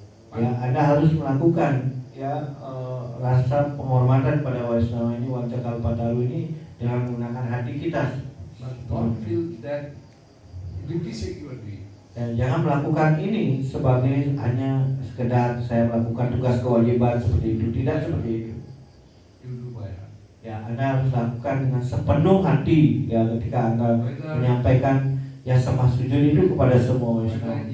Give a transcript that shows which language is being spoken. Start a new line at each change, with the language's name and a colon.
Indonesian: Ya, Anda harus melakukan ya rasa penghormatan pada Waisnawa ini, Wancakalpataru ini dengan menggunakan hati kita.
English: But don't feel that with this you are doing.
Indonesian: Dan jangan melakukan ini sebagai hanya sekedar saya melakukan tugas kewajiban seperti itu. Tidak seperti itu.
English: You do by heart.
Indonesian: Ya, Anda harus lakukan dengan sepenuh hati ya ketika Anda menyampaikan ya sembah sujud itu kepada semua Waisnawa.